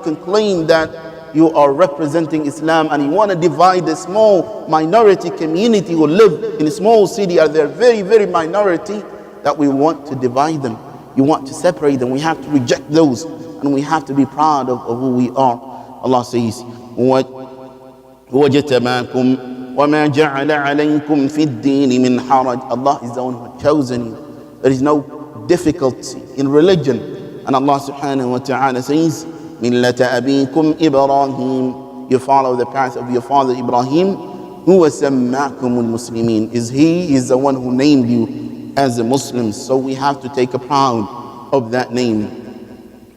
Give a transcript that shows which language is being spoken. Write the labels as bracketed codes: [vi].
[en] You can claim that you are representing Islam and you want to divide a small minority community who live in a small city, are there very, very minority that we want to divide them. You want to separate them. We have to reject those and we have to be proud of who we are. [ar] Allah says, وَجَتَبَاكُمْ وَمَا جَعَلَ عَلَيْكُمْ فِي الدِّينِ مِنْ حَرَجٍ. [en] Allah is the one who has chosen you. There is no difficulty in religion. And Allah subhanahu wa ta'ala says, [ar] مِلَّةَ أَبِيكُمْ إِبْرَاهِيمَ. [en] You follow the path of your father Ibrahim. [ar] هُوَ سَمَّاكُمُ الْمُسْلِمِينَ. [en] He is the one who named you as a Muslim. So we have to take a proud of that name.